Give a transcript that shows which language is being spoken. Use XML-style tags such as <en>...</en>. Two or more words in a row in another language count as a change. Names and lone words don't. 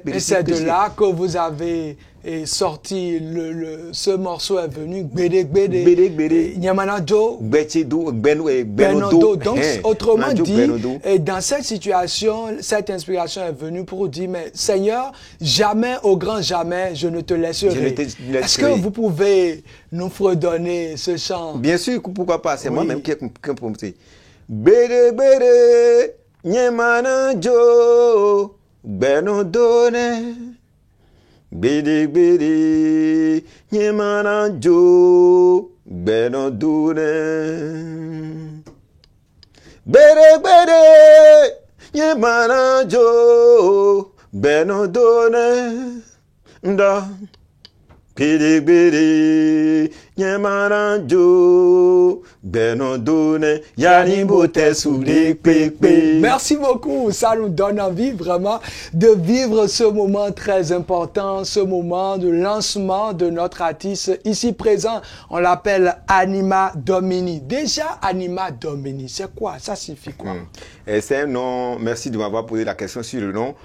<fr>Et c'est de là que vous avez sorti ce morceau est venu, Gbede Gbede, Nyamanado, Benodo. Donc, autrement dit, dans cette situation, cette inspiration est venue pour dire, mais Seigneur, jamais, au grand jamais, je ne te laisserai. Est-ce que vous pouvez nous fredonner ce chant? Bien sûr, pourquoi pas, c'est moi-même qui ai composé. Gbede Gbede, Nyamanado, Benodone. Bidi bidi nyemana jo benodune bere bere nyemana jo benodune nda bidi bidi nyemana jo benodune yanibote soule pepe. Merci beaucoup, ça nous donne envie vraiment de vivre ce moment très important, ce moment de lancement de notre artiste ici présent. On l'appelle Anima Domini. Déjà, Anima Domini, c'est quoi? Ça signifie quoi? C'est un nom, merci de m'avoir posé la question sur le nom.</fr>